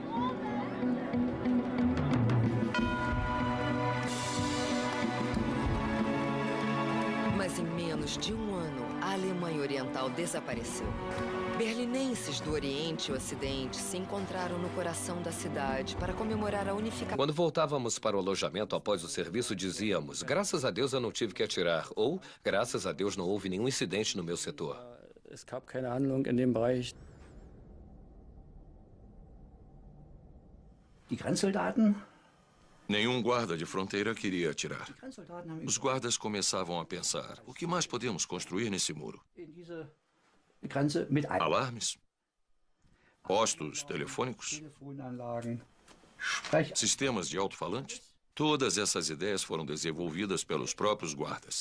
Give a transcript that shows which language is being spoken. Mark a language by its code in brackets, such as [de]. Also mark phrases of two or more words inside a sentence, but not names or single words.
[pt] Mas em menos de um ano, a Alemanha Oriental desapareceu. Berlinenses do Oriente e Ocidente se encontraram no coração da cidade para comemorar a unificação. Quando voltávamos para o alojamento após o serviço, dizíamos: graças a Deus eu não tive que atirar, ou graças a Deus não houve nenhum incidente no meu setor. [de] Es gab keine Handlung in dem Bereich. Die Grenzsoldaten. [pt] Nenhum guarda de fronteira queria atirar. Os guardas começavam a pensar: o que mais podemos construir nesse muro? Alarmes? Postos telefônicos? Sistemas de alto-falantes? Todas essas ideias foram desenvolvidas pelos próprios guardas.